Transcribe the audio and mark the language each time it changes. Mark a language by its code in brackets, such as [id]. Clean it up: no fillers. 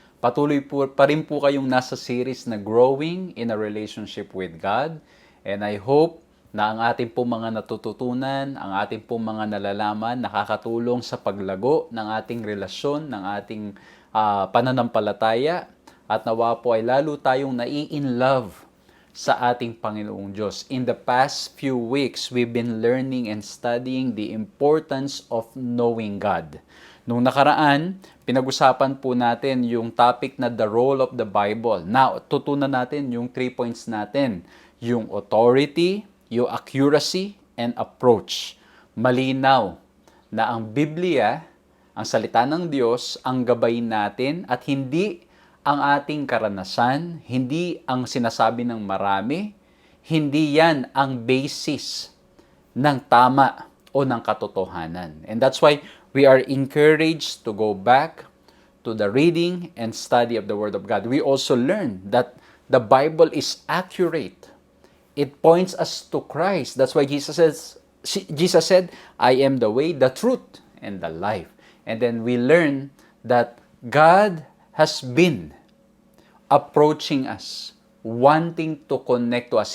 [tl] Patuloy po pa rin po kayong nasa series na Growing in a Relationship with God. [en] And I hope [tl] na ang ating po mga natututunan, ang ating po mga nalalaman, nakakatulong sa paglago ng ating relasyon, ng ating pananampalataya. At nawa po ay lalo tayong nai-in-love sa ating Panginoong Diyos. [en] In the past few weeks, we've been learning and studying the importance of knowing God. [tl] Nung nakaraan, pinag-usapan po natin yung topic na [en] the role of the Bible. [tl] Now, tutunan natin yung 3 points natin. Yung authority, yung accuracy, and approach. Malinaw na ang Biblia, ang salita ng Diyos, ang gabay natin at hindi ang ating karanasan, hindi ang sinasabi ng marami, hindi yan ang basis ng tama o ng katotohanan. [en] And that's why we are encouraged to go back to the reading and study of the Word of God. We also learn that the Bible is accurate. It points us to Christ. That's why Jesus said, I am the way, the truth, and the life. And then we learn that God has been approaching us, wanting to connect to us.